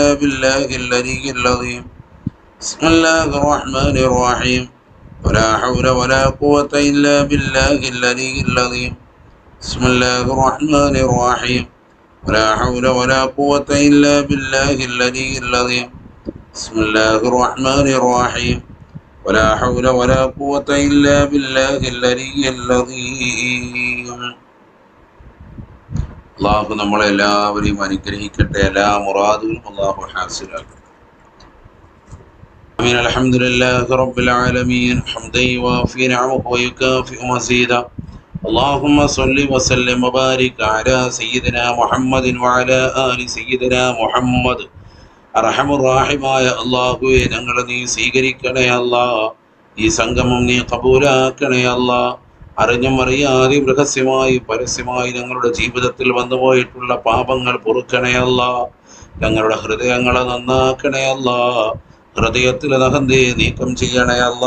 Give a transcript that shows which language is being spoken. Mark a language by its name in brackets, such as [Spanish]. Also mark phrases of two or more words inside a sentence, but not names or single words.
[Arabic] بالله العلي العظيم بسم الله الرحمن الرحيم ولا حول ولا قوة إلا بالله العلي العظيم بسم الله الرحمن الرحيم ولا حول ولا قوة إلا بالله العلي العظيم بسم الله الرحمن الرحيم ولا حول ولا قوة إلا بالله العلي العظيم. [Malayalam] അള്ളാഹു നമ്മളെല്ലാവരെയും അനുഗ്രഹിക്കട്ടെ. എല്ലാ മുറാദുകളും അള്ളാഹു ഹാസിലാക്കട്ടെ. [Arabic] آمين. الحمد لله رب العالمين حمدا يوافي نعمه ويكافئ مزيدا. اللهم صل وسلم وبارك على سيدنا محمد وعلى آل سيدنا محمد. [Malayalam] അർഹമുറാഹിമായ അല്ലാഹുവേ, ഞങ്ങളെ നീ സ്വീകരിക്കണേ അല്ലാ. ഈ സംഗമം നീ കബൂലാക്കണേ അല്ലാ. അറിഞ്ഞും അറിയാതെ രഹസ്യമായി പരസ്യമായി ഞങ്ങളുടെ ജീവിതത്തിൽ വന്നുപോയിട്ടുള്ള പാപങ്ങൾ പൊറുക്കണേ അല്ലാ. ഞങ്ങളുടെ ഹൃദയങ്ങളെ നന്നാക്കണേ അല്ലാ. ഹൃദയത്തിലെ അഹന്തയെ നീക്കം ചെയ്യണേ അല്ലാ.